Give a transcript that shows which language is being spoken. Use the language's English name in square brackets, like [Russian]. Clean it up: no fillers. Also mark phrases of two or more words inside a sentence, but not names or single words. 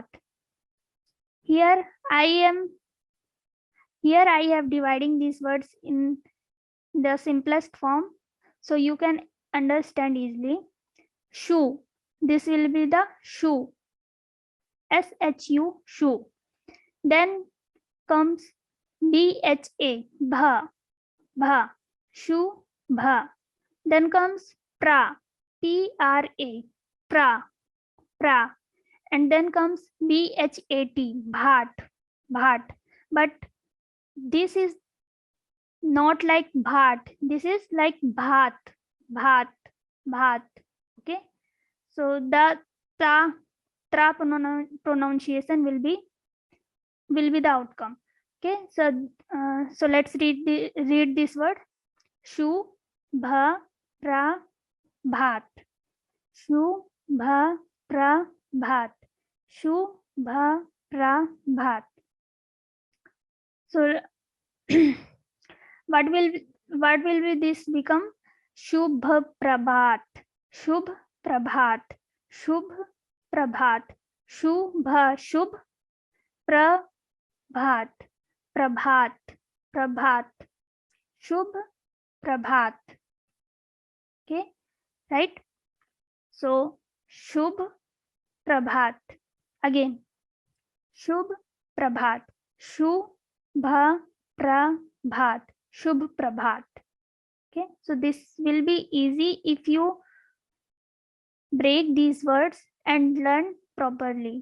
[English] Here I have dividing these words in the simplest form so you can understand easily. Shoe. This will be the shoe. SHU, shoe. Then comes [Hindi] भ, भ, भ, [English] shoe, bha. Then comes [Hindi] प्र, प्र, प्र, प्र. [English] And then comes [Hindi] भात, भात, भात. [English] But this is not like bhat. This is like [Hindi] भात, भात, भात. [English] Okay. So the tra pronunciation will be the outcome. Okay. So let's read this word. [Hindi] शु, भ, प्र, भात. शु, भ, प्र, भात. शु, भ, प्र, bhat. [English] So what will be this become? [Hindi] शुभ प्रभात। शुभ प्रभात. शुभ प्रभात। शुभ शुभ प्रभात. प्रभात। प्रभात। शुभ प्रभात. [English] Okay, right? So [Hindi] शुभ प्रभात. Again, शुभ प्रभात. शुभ प्रभात. शुभ प्रभात. [English] Okay, so this will be easy if you break these words and learn properly.